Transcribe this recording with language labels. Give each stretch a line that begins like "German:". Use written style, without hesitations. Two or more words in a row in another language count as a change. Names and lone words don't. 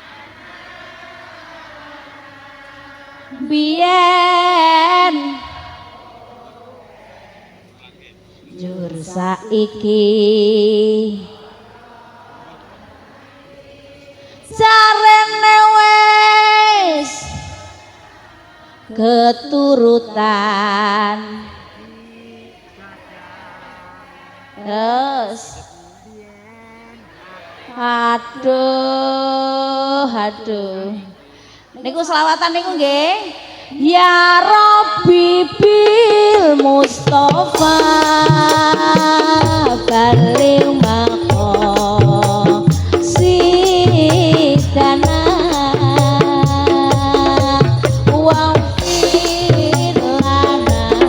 Javanese: Biyen jur saiki jarene wis keturutan. Terus aduh niku selawatan niku nggih.
Arabic: Ya Rabbi bil Mustafa baligh maqam sidana wa fir lana